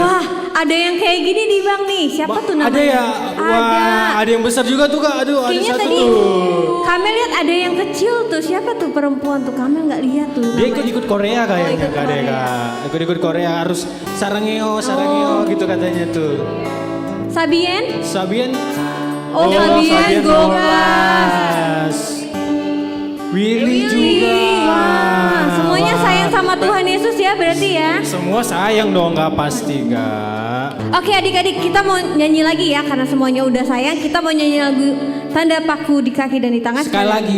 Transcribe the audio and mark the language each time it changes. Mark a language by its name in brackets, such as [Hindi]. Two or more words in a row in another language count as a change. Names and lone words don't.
[Indonesian] Wah, ada yang kayak gini nih Bang nih. Siapa tuh namanya? Ada ya? Wah, ada yang besar juga tuh kak. Aduh, Kayaknya ada satu tadi tuh. kami lihat ada yang kecil tuh. Siapa tuh perempuan tuh? Kami nggak lihat tuh. Dia namanya. ikut Korea kayaknya ikut kak Dea, Korea. kak. Ikut Korea harus sarangeo gitu katanya tuh. Sabien? Sabien. Oh, Sabien Gogas. Gogas. Willy juga. Wah, semuanya Wah. sayang sama Tuhan Yesus ya berarti ya. Semua sayang dong, nggak pasti kak. Oke adik-adik kita mau nyanyi lagi ya karena semuanya udah sayang. Kita mau nyanyi lagu Tanda Paku di Kaki dan di Tangan. Sekali lagi,